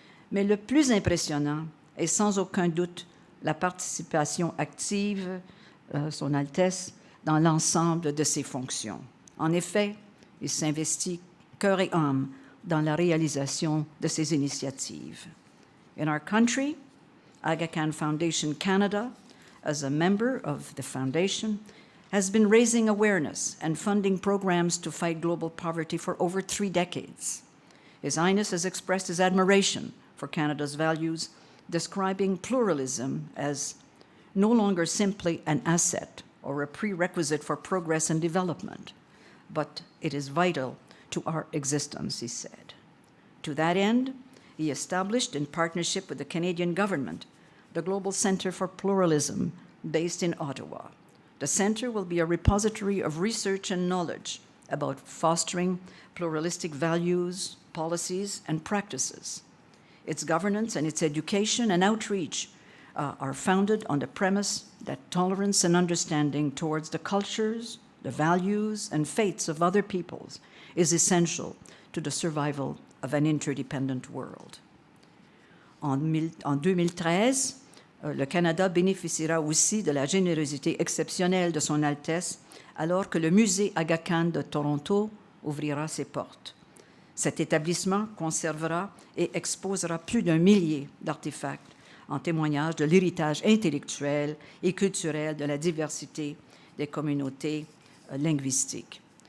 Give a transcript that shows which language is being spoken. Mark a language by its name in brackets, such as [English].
[French] Mais le plus impressionnant est sans aucun doute la participation active, Son Altesse, dans l'ensemble de ses fonctions. En effet, il s'investit cœur et âme dans la réalisation de ces initiatives. [English] In our country, Aga Khan Foundation Canada, as a member of the foundation, has been raising awareness and funding programs to fight global poverty for over 3 decades. His Highness has expressed his admiration for Canada's values, describing pluralism as no longer simply an asset or a prerequisite for progress and development, but it is vital to our existence, he said. To that end, he established, in partnership with the Canadian government, the Global Centre for Pluralism, based in Ottawa. The centre will be a repository of research and knowledge about fostering pluralistic values, policies, and practices. Its governance and its education and outreach are founded on the premise that tolerance and understanding towards the cultures, the values, and faiths of other peoples is essential to the survival of an interdependent world. [French] En 2013, le Canada bénéficiera aussi de la générosité exceptionnelle de Son Altesse alors que le musée Aga Khan de Toronto ouvrira ses portes. Cet établissement conservera et exposera plus d'1 millier d'artefacts en témoignage de l'héritage intellectuel et culturel de la diversité des communautés linguistiques.